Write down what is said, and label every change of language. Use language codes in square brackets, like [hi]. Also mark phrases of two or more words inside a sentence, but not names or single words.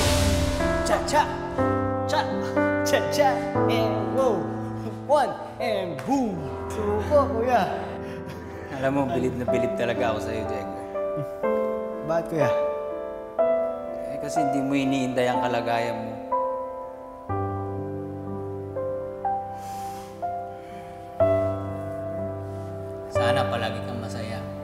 [en] Cha cha, cha, cha cha, and whoa. One and boom. [tl] Suko, kuya. Alam mo, bilib na bilib talaga ako sa'yo, Diego. Bakit, kuya? Kasi hindi mo iniinday ang kalagayan mo. Sana palagi kang masaya.